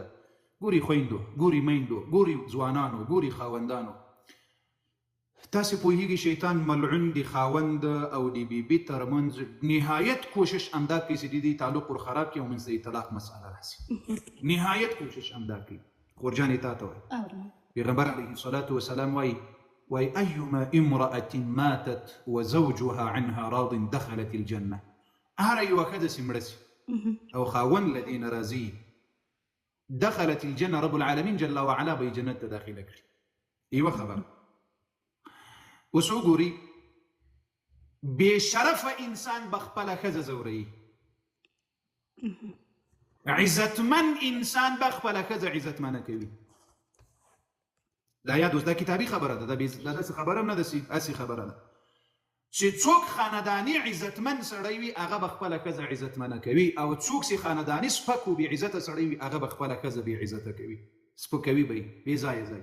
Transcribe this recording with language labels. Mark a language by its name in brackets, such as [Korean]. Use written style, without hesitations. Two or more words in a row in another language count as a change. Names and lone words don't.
[Pashto] ګوري خویندو، ګوري میندو، ګوري ځوانانو، ګوري خاوندانو، تاسې پوهیږي شیطان ملعون د خاوند او د بیبي ترمنځ نهایت کوشش همدا کوي چې د دې تعلق ور خراب کړي او منځ د طلاق مسأله راسي. نهایت کوشش همدا کوي. خورجانې تا ته وایي پیغمبر [Arabic] علیه الصلاة والسلام [Pashto] وایي [Arabic] ایما امرأة ماتت وزوجها عنها راض دخلت الجنة. [Pashto] هر یوه ښځه چې مړه سي او خاوند له دې نه راضي [Arabic] دخلت الجنة، رب العالمین جل وعلا [Pashto] به یې جنت ته داخله کړي. یوه خبره اوس وګوري، بې شرفه انسان به خپله ښځه ځوروي، عزتمن انسان به خپله ښځه عزتمنه کوي. دا یاد اوس دا کتابي خبره ده، دا داسې خبره هم نه ده، هسې خبره ده چې څوک خانداني عزتمن سړی وي هغه به خپله ښځه عزتمنه کوي، او څوک چې خانداني سپک و بې عزته سړی وي هغه به خپله ښځه بې عزته کوي، سپکوي به یې بې ځایه ځای.